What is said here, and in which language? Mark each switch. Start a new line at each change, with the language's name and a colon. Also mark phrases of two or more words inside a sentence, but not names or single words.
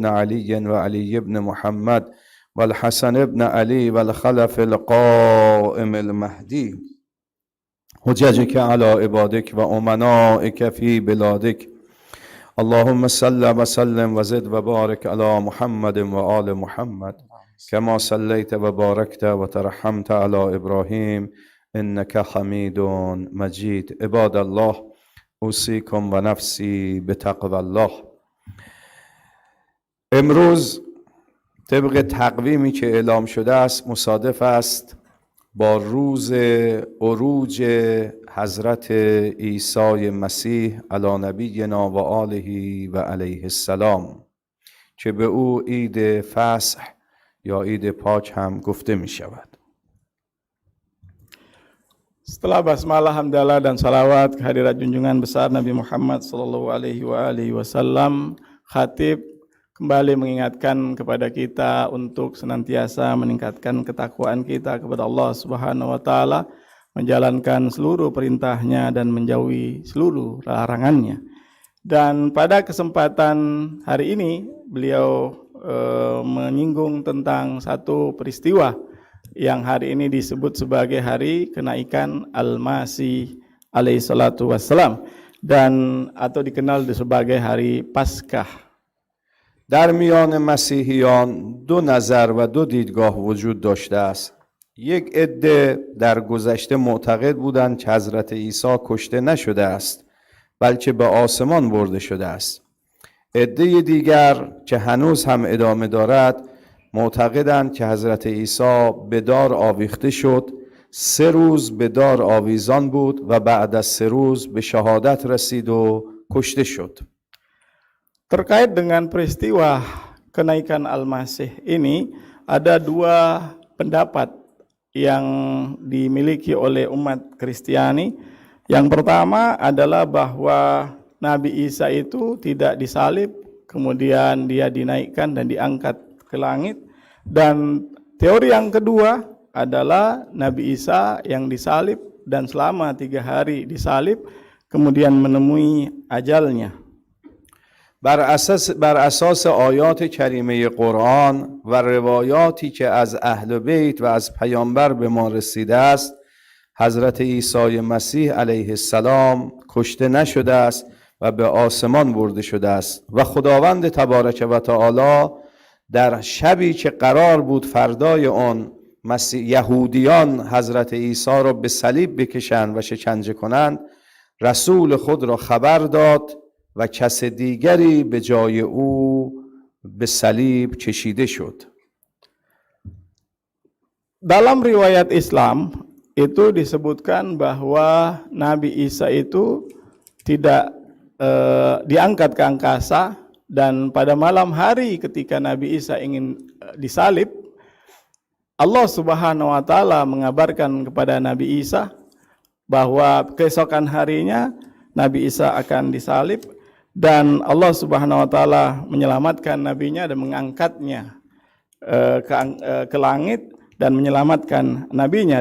Arabic: علي وعلي بن محمد والحسن بن علي والخلف القائم المهدي حججك على عبادك وأمنائك في بلادك اللهم صل وسلم وزد وبارك على محمد وآل محمد كما صليت وباركت وترحمت على إبراهيم إنك حميد مجيد عباد الله اوصیکم و نفسی به تقوی الله.
Persian: امروز طبق تقویمی که اعلام شده است مصادف است با روز عروج حضرت عیسی مسیح
Arabic: علی نبینا و آله و علیه السلام
Persian: که به او عید فصح یا عید پاک هم گفته می شود.
Indonesian: Setelah basmalah, hamdalah dan salawat kehadirat junjungan besar Nabi Muhammad
Arabic: صلى الله عليه وسلم,
Indonesian: khatib kembali mengingatkan kepada kita untuk senantiasa meningkatkan ketakwaan kita kepada Allah
Arabic: سبحانه وتعالى,
Indonesian: menjalankan seluruh perintahnya dan menjauhi seluruh larangannya. Dan pada kesempatan hari ini beliau menyinggung tentang satu peristiwa yang hari ini disebut sebagai hari kenaikan Al-Masih
Arabic: عليه الصلاة والسلام
Indonesian: dan atau dikenal sebagai hari Paskah.
Persian: در میان مسیحیان دو نظر و دو دیدگاه وجود داشته است. یک عده در گذشته معتقد بودند که حضرت عیسی کشته نشده است بلکه به آسمان برده شده است. عده دیگر که هنوز هم ادامه دارد معتقدند که حضرت عیسی به دار آویخته شد، 3 روز به دار آویزان بود و بعد از 3 روز به شهادت رسید و کشته شد.
Indonesian: Terkait dengan peristiwa kenaikan Al-Masih ini, ada 2 pendapat yang dimiliki oleh umat Kristiani. Yang pertama adalah bahwa Nabi Isa itu tidak disalib, kemudian dia dinaikkan dan diangkat ke langit. Dan teori yang kedua adalah Nabi Isa yang disalib dan selama 3 hari disalib kemudian menemui ajalnya.
Persian: بر اساس آیات کریمه قرآن و روایاتی که از اهل بیت و از پیامبر به ما رسیده است، حضرت عیسی مسیح
Arabic: علیه السلام
Persian: کشته نشده است و به آسمان برده شده است و خداوند
Arabic: تبارک و تعالی
Persian: در شبی که قرار بود فردای آن یهودیان حضرت عیسی را به صلیب بکشند و شکنجه کنند، رسول خود را خبر داد و کس دیگری به جای او به صلیب کشیده شد.
Indonesian: Dalam riwayat Islam itu disebutkan bahwa Nabi Isa itu tidak diangkat ke angkasa. Dan pada malam hari ketika Nabi Isa ingin disalib, Allah
Arabic: سبحانه وتعالى
Indonesian: mengabarkan kepada Nabi Isa bahwa keesokan harinya Nabi Isa akan disalib dan Allah
Arabic: سبحانه وتعالى
Indonesian: menyelamatkan nabinya dan mengangkatnya ke langit dan menyelamatkan nabinya.